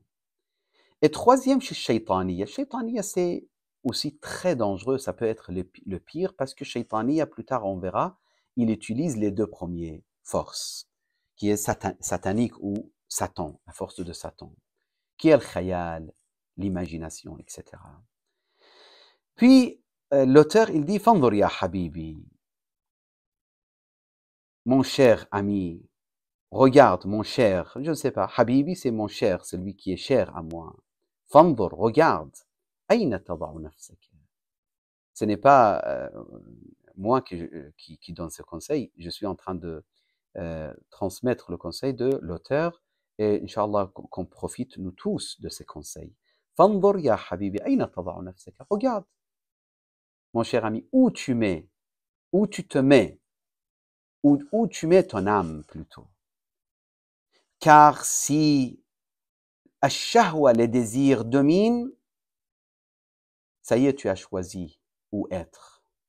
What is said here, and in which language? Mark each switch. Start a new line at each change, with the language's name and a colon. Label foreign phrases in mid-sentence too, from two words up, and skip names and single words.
French: Et troisième, chez Shaytaniyya. Shaytaniyya, c'est aussi très dangereux, ça peut être le pire, parce que Shaytaniyya, plus tard on verra, il utilise les deux premières forces, qui est satanique ou Satan, la force de Satan, qui est le khayal, l'imagination, etc. Puis, l'auteur, il dit,
Arabic: فانظر يا حبيبي,
French: mon cher ami, regarde mon cher, je ne sais pas, habibi c'est mon cher, celui qui est cher à moi. Fanzur, regarde,
Arabic: أين تضع نفسك.
French: Ce n'est pas moi qui donne ce conseil, je suis en train de transmettre le conseil de l'auteur et Inch'Allah qu'on profite nous tous de ces conseils.
Arabic: فانظر يا حبيبي، أين تضع نفسك.
French: Regarde, mon cher ami, où tu te mets, où tu mets ton âme plutôt. Car si ash-shahwa, les désirs dominent, ça y est, tu as choisi où être.